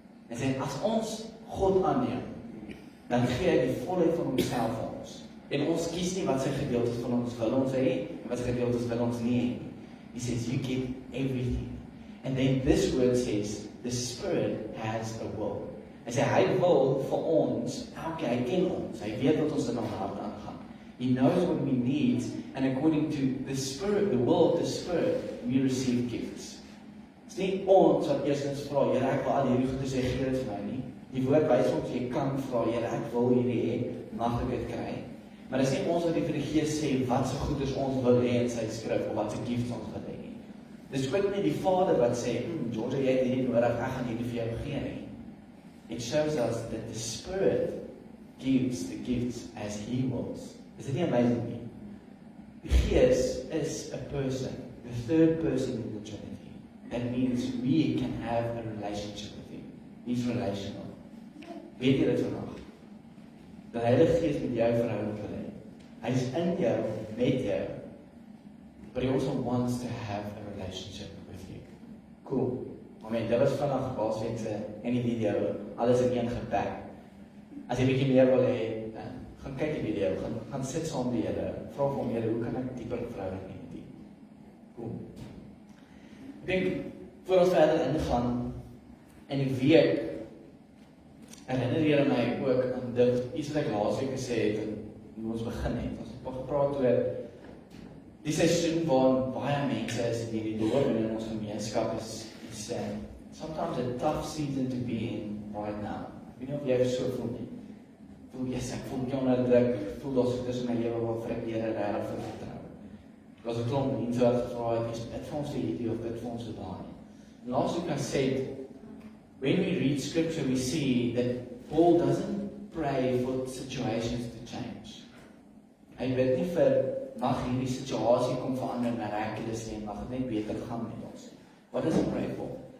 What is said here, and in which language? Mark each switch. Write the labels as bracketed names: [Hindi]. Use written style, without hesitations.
[Afrikaans] I say, as ons God aanneem, dan gee hy die volheid van homself aan ons. En ons kies nie wat sy gedeeltes van ons wil ons hê, en wat sy gedeeltes wil ons nie hê. [English] He says, you get everything. And then this word says, the Spirit has a will. [Afrikaans] Hy sê, hy wil vir ons, hy ken ons, hy weet wat ons in ons hart aangaan. [English] He knows what we need, and according to the Spirit, the will of the Spirit, we receive gifts. [Afrikaans] Dit is nie ons wat eerstens vra, Here, ek wil al hierdie goede sê, gee dit vir my nie. Die woord wys ons, jy kan vra, Here, ek wil hierdie hê, mag ek dit kry. Maar dit is nie ons wat vir die Gees sê, wat so goed is ons wil hê in sy skrif, of wat so gifts ons wil hê nie. Dit is ook nie die Vader wat sê, George, jy het hierdie nodig, ek gaan hierdie vir jou gee nie. [English] It shows us that the Spirit gives the gifts as He wills. [Afrikaans] Is dit nie amazing nie? Die Gees is [English] a person, the third person in the Trinity. That means we can have a relationship with Him. He's relational. [Afrikaans] Weet jy dit vandag? Dat Heilige Gees met jou verhouding wil hê. Hy is in jou, met jou. [English] But He also wants to have a relationship with you. [Afrikaans] Cool. Amen. Dit was vandag Paasweek se en die video. Alles in een gepak. As jy bietjie meer wil hê, gaan kyk die video, gaan sit saam met die Here. Vra vir hom, Here, hoe kan ek dieper verhouding hê met U? Cool. Ek dink, voor ons verder ingaan, in die week, herinner jy my ook aan dit, iets wat ek laasweek gesê het, en hoe ons begin het. Ons het gepraat oor die seisoen waar baie mense is in die dorp en in ons gemeenskap [English] is sometimes a tough season to be in right now. [Afrikaans] Ek weet nie of jy so voel nie. Ek voel nie onder druk, ek voel dat dit is my lewe wat vir die Here regtig vir vertrou. [English] Because a [Afrikaans] klomp mense wat gevra het, is bid vir ons vir hierdie of bid vir ons vir daai. [English] And last week I said, when we read scripture, we see that Paul doesn't pray for situations to change. [Afrikaans] Hy bid nie vir, mag hierdie situasie kom verander miraculous nie, mag het net beter gaan met ons. [English] What does he pray for?